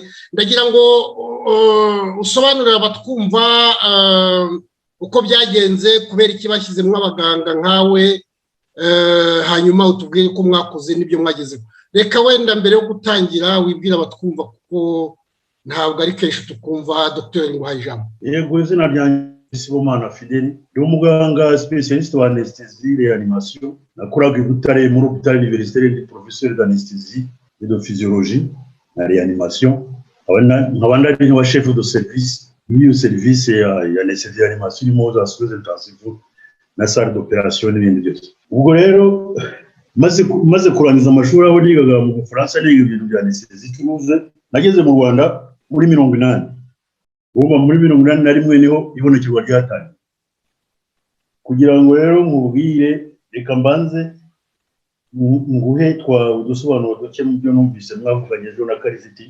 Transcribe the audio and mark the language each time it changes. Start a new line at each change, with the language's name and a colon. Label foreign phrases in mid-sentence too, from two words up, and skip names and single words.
Kinyarwanda: Ndagira ngo usobanurire abatwumva uko byagenze, kubera iki bashyizemo abaganga nkawe, hanyuma utubwire ko mwakoze n'ibyo mwagezeho. Reka wenda mbere yo gutangira wibwira abatwumva, kuko ntabwo ari kenshi tukumva Dr Nguhaye ijambo. Yego, izina ryanjye Sibomana Fidèle, ndi umuganga spécialiste wa
French: anesthésie réanimation.
Kinyarwanda: Nakoraga i Butare muri
French: hôpital universitaire,
Kinyarwanda: ndi
French: professeur d'anesthésie et de physiologie
Kinyarwanda: na réanimation. Nkaba ndari nka
French: chef de service
Kinyarwanda: muri service ya
French: anesthésie réanimation
Kinyarwanda: irimo za
French: soins intensifs
Kinyarwanda: na
French: salle d'opération
Kinyarwanda: n'ibindi byose. Ubwo rero maze kurangiza amashuri aho nigaga mu Bufaransa, niga ibintu bya anesthésie turuze, nageze mu Rwanda muri 80. Ubu muri 81 niho ibonekerwa ryatangiye. Kugira ngo rero mubwire, reka mbanze nguhe udusobanuro duke mu byo numvise mwavuganye ejo na Kariziti.